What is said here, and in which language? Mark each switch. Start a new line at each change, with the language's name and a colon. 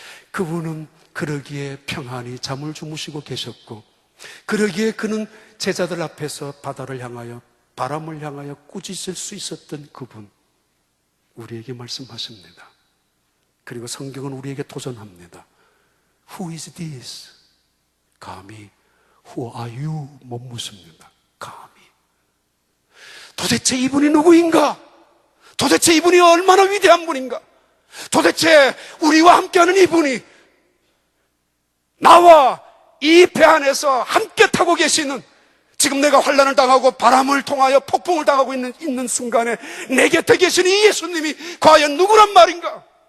Korean: 그분은 그러기에 평안히 잠을 주무시고 계셨고, 그러기에 그는 제자들 앞에서 바다를 향하여 바람을 향하여 꾸짖을 수 있었던 그분, 우리에게 말씀하십니다. 그리고 성경은 우리에게 도전합니다.
English: Who is this? 감히 Who are you?
Korean: 못 묻습니다. 감히. 도대체 이분이 누구인가? 도대체 이분이 얼마나 위대한 분인가? 도대체 우리와 함께하는 이분이 나와 이 배 안에서 함께 타고 계시는, 지금 내가 환난을 당하고 바람을 통하여 폭풍을 당하고 있는 순간에 내 곁에 계신 이 예수님이 과연 누구란 말인가?